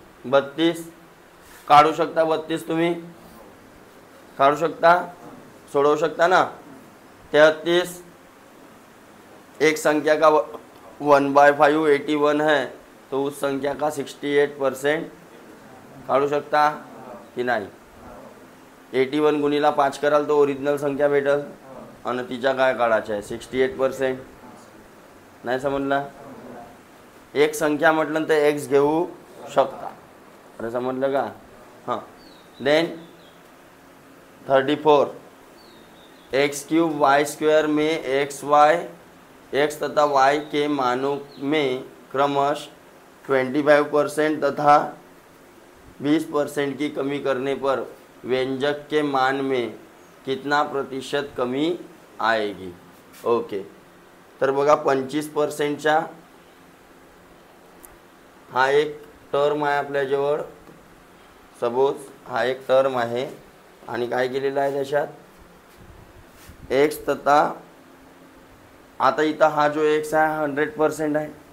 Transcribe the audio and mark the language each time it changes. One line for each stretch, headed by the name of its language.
Marathi: 32 काढू शकता. 32 तुम्ही काढू शकता, सोडवू शकता ना.
Hindi: 33 एक संख्या का 1/5 81 है तो उस संख्या का 68%
Marathi: काढू शकता की नाही. 81 गुणिला 5 कराल तो ओरिजिनल संख्या भेटल आणि तिच्या काय काढायचं आहे 68%. नाही समजला. एक संख्या म्हटलं तर एक्स घेऊ शकता. अरे समजलं का. हां. Then 34
Hindi: x cube Y square में एक्स तथा वाई के मानों में क्रमश 25% तथा 20% की कमी करने पर व्यंजक के मान में कितना प्रतिशत कमी आएगी.
Marathi: ओके, तर बघा 25%च्या हा एक टर्म आहे आपल्याजवळ. सपोज हा एक टर्म आहे आणि काय केलेलं आहे त्याच्यात एक्स तथा आता इथं हा जो एक्स आहे 100% आहे.